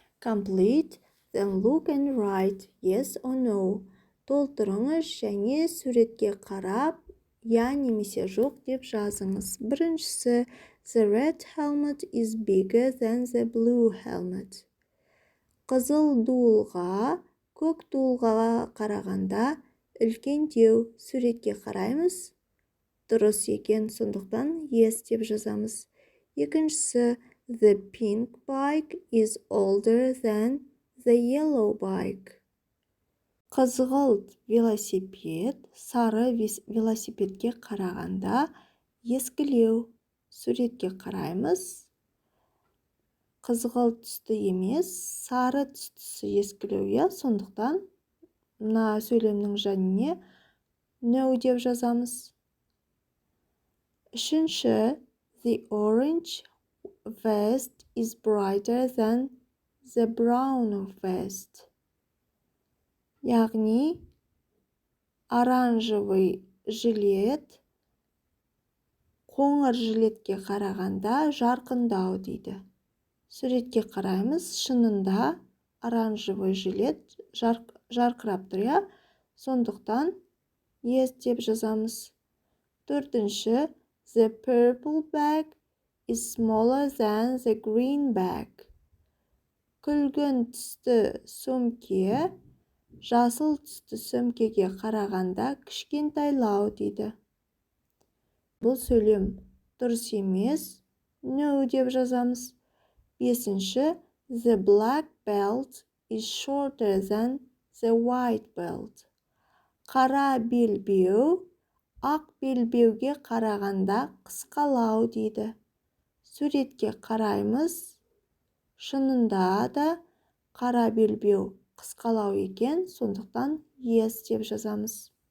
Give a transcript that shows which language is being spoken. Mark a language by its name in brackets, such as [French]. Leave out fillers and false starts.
[English] Complete, then look and write yes or no. [Kazakh] Толтырыңыз және суретке қарап, я немесе жоқ деп жазыңыз. Біріншісі, [English] the red helmet is bigger than the blue helmet. [Kazakh] Қызыл дуылға, көк дуылға қарағанда үлкендеу. Суретке қараймыз. Дұрыс екен, сондықтан yes деп жазамыз. Екіншісі, [English] the pink bike is older than the yellow bike. [Kazakh] Қызғылт велосипед сары велосипедке қарағанда ескілеу. Суретке қараймыз. Қызғылт түсті емес, сары түстісі ескілеу, сондықтан мына сөйлемнің жаніне no деп жазамыз. Үшінші, [English] the orange vest is brighter than the brown vest. [Kazakh] Яғни, оранжевый жилет қоңыр жилетке қарағанда жарқындау дейді. Суретке қараймыз, шынында оранжевый жилет жарқырап тұр, сондықтан yes деп жазамыз. Төртінші, [English] the purple bag is smaller than the green bag. [Kazakh] Күлгін түсті сөмке жасыл түсті сөмкеге қарағанда кішкентайлау дейді. Бұл сөйлем дұрыс емес, no деп жазамыз. Бесінші, [English] the black belt is shorter than the white belt. [Kazakh] Қара белбеу ақ белбеуге қарағанда қысқалау дейді. Суретке қараймыз. Шынында да қара белбеу қысқалау екен, сондықтан yes деп жазамыз.